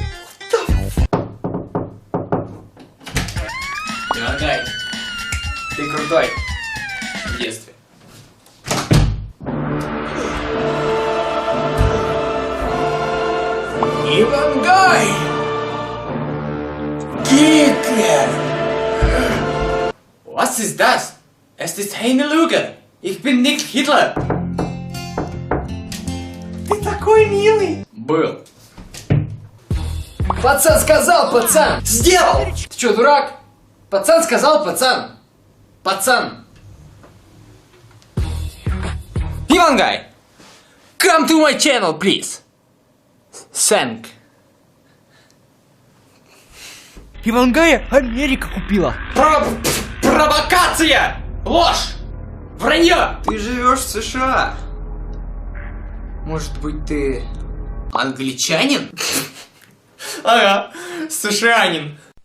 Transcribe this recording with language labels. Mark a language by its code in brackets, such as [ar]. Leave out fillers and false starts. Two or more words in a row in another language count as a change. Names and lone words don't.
[ru] Ивангай, ты крутой. В детстве. Ивангай! Гитлер! [de] Was ist das? Es ist eine Lüge. Ich bin nicht Hitler. [ru] Ты такой милый! Был. Пацан сказал, пацан! Сделал! Ты чё, дурак? Пацан сказал, пацан. Пацан. Ивангай, [en] come to my channel, please. Thank. [ru] Ивангая Америка купила. Провокация! Ложь! Вранье! Ты живешь в США. Может быть, ты англичанин? Ага, США-нин.